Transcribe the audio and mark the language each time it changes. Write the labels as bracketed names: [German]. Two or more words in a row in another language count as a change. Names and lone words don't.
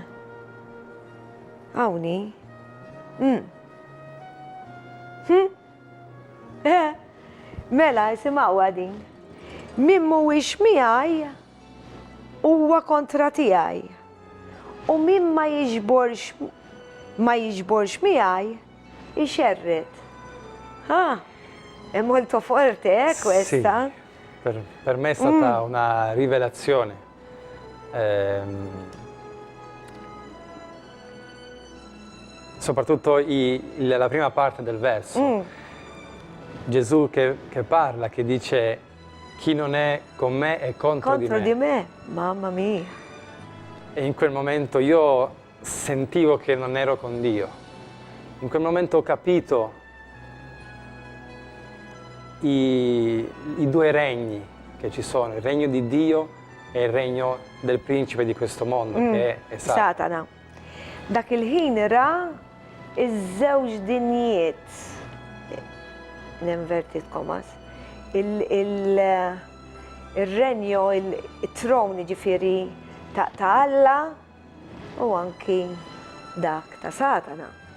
[Maltese] Għawni. Mela, jisimaw għadin. Min mhuwiex miegħi huwa kontra tiegħi. U min ma jiġborx miegħi ixerret. [Italian] È molto forte, questa? Sì, per me è stata una rivelazione. Soprattutto la prima parte del verso. Gesù che parla, che dice chi non è con me è contro di me. Contro di me, mamma mia. E in quel momento io sentivo che non ero con Dio. In quel momento ho capito i due regni che ci sono, il regno di Dio e il regno del principe di questo mondo, che è Satana. Satana. [Maltese] Dak il-ħin ra iż-żewġ dinjiet, n- [English] inverted commas, [Maltese] il-renju, il-troni ġifiri ta' Alla u anki dak ta' Satana.